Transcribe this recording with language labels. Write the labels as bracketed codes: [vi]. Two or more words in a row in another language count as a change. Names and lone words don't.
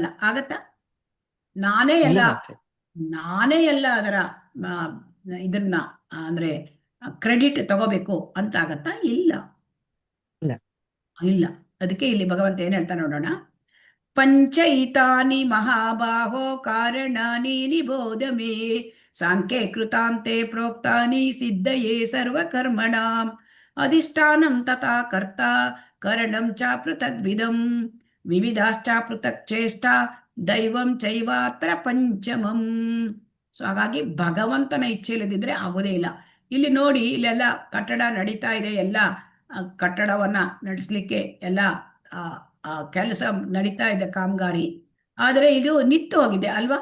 [kn] ಆಗತ್ತಾ? ನಾನೇ ಎಲ್ಲ ಅದರ ಇದನ್ನ ಅಂದ್ರೆ ಕ್ರೆಡಿಟ್ ತಗೋಬೇಕು ಅಂತ ಆಗತ್ತಾ? ಇಲ್ಲ. ಅದಕ್ಕೆ ಇಲ್ಲಿ ಭಗವಂತ ಏನ್ ಹೇಳ್ತಾ ನೋಡೋಣ. [sa] ಪಂಚೈತಾನಿ ಮಹಾಬಾಹೋ ಕಾರಣಾನಿ ನಿಬೋಧ ಮೇ ಸಾಂಖ್ಯೆ ಕೃತಾಂತೆ ಪ್ರೋಕ್ತಾನಿ ಸಿದ್ಧಯೇ ಸರ್ವಕರ್ಮಣಾಂ ಅಧಿಷ್ಠಾನಂ ತಥಾ ಕರ್ತ ಕರಣಂ ಚ ಪೃಥಗ್ವಿಧಂ ವಿವಿಧಾಶ್ಚ ಪೃಥಕ್ ಚೇಷ್ಟ ದೈವಂ ಚೈವಾತ್ರ ಪಂಚಮಂ. [kn] ಸೊ ಹಾಗಾಗಿ ಭಗವಂತನ ಇಚ್ಛೆ ಇಲ್ಲದಿದ್ರೆ ಆಗೋದೇ ಇಲ್ಲ. ಇಲ್ಲಿ ನೋಡಿ, ಇಲ್ಲೆಲ್ಲ ಕಟ್ಟಡ ನಡೀತಾ ಇದೆ, ಎಲ್ಲ ಕಟ್ಟಡವನ್ನ ನಡೆಸಲಿಕ್ಕೆ ಎಲ್ಲ ಕೆಲಸ ನಡೀತಾ ಇದೆ, ಕಾಮಗಾರಿ. ಆದ್ರೆ ಇದು ನಿಂತು ಹೋಗಿದೆ ಅಲ್ವಾ?